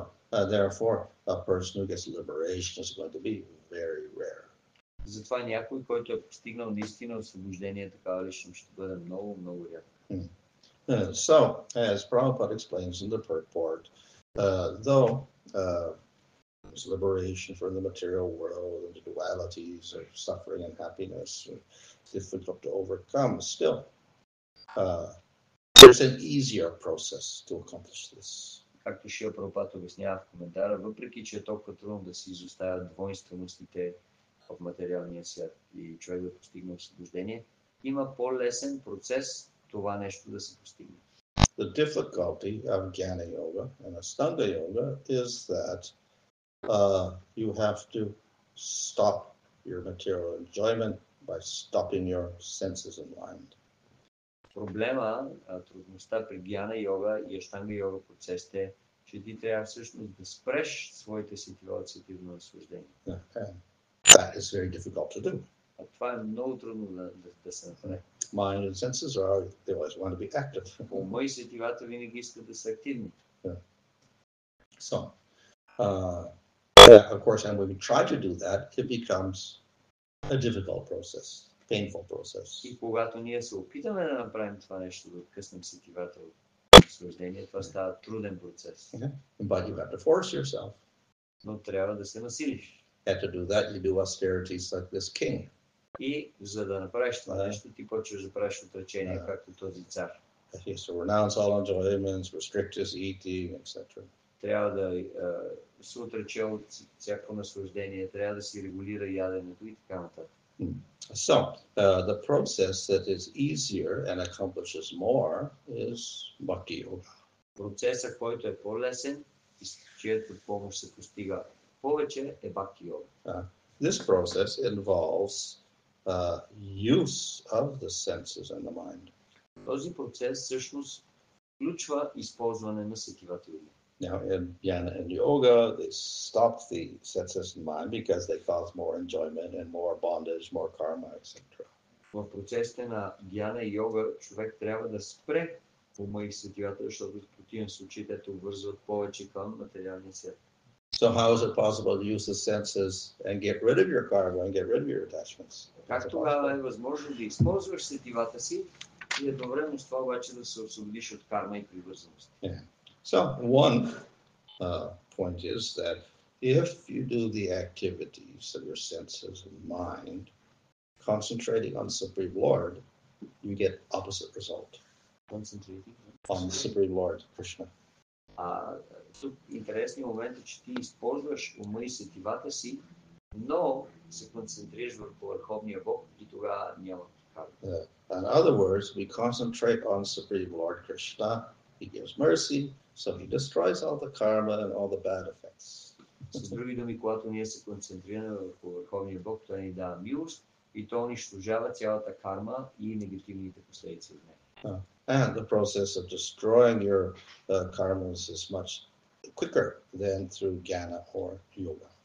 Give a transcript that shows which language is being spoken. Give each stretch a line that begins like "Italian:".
English: Therefore, a person who gets liberation is going to be very rare.
Bulgarian: Затова някой, който е постигнал наистина освобождение, такава личност ще бъде много, много рядко.
English: So, as Prabhupada explains in the purport, though there's liberation from the material world and the dualities of suffering and happiness are difficult to overcome, still, there's an easier process to accomplish this.
Bulgarian: Както Шрила Прабхупада обяснява в коментара, въпреки че е толкова трудно да се изоставят двойственостите в материалния свят и човек да постигне освобождение, има по-лесен процес това нещо да се постигне.
English: The difficulty of Jnana Yoga and Astanga Yoga is that you have to stop your material enjoyment by stopping your senses and mind.
Bulgarian: Проблема, трудността при Гьяна йога и Аштанга йога процесите е, че ти трябва всъщност да спреш своите сетива от сетивно наслаждение.
English: That is very difficult to do.
Bulgarian: А това е много трудно да се направи.
English: Mind and senses they always want to be active.
Bulgarian: Ума и сетивата винаги искат да са активни.
English: So, of course, and when we try to do that, it becomes a difficult process, painful process.
Bulgarian: И когато ние се опитаме да направим това нещо, да откъснем сетивата от наслаждение, това става труден процес.
English: But you have to force yourself.
Bulgarian: Но трябва да се насилиш.
English: And to do that, you do austerities like this king.
Bulgarian: И за да направиш това нещо, ти почваш да правиш отречения, както този цар.
English: He has to renounce all enjoyments, restrict his eating, etc.
Bulgarian: трябва да се отрече от всяко наслаждение, трябва да си регулира яденето и така нататък.
English: So, the process that is easier and accomplishes more is Bhakti Yoga.
Bulgarian: Процесът, който е по-лесен и с чието помощ се постига повече, е Бхакти Йога.
English: This process involves use of the senses and the mind.
Bulgarian: Този процес всъщност включва използване на сетивата и ума.
English: Now, in jnana and yoga, they stop the senses and mind because they cause more enjoyment and more bondage, more karma, etc.
Bulgarian: В процесите на гьяна и йога човек трябва да спре ума и сетивата, защото в противен случай те те обвързват повече към материалния свят.
English: So how is it possible to use the senses and get rid of your karma and get rid of your attachments?
Bulgarian: Как тогава е възможно да използваш сетивата си и едновременно с това обаче да се освободиш от карма и привързаност?
English: So one point is that if you do the activities of your senses and mind, concentrating on Supreme Lord, you get opposite result. Concentrating On the Supreme Lord, Krishna.
Bulgarian: Тук интересният момент е, че ти използваш ума и сетивата си, но се концентрираш върху Върховния Бог и тогава няма карма.
English: In other words, we concentrate on Supreme Lord Krishna. He gives mercy, so he destroys all the karma and all the bad effects.
Bulgarian: С други думи, когато ние се концентрираме върху Върховния Бог, той ни дава милост и то унищожава цялата карма и негативните последици от нея.
English: And the process of destroying your karmas is much quicker than through jnana or yoga.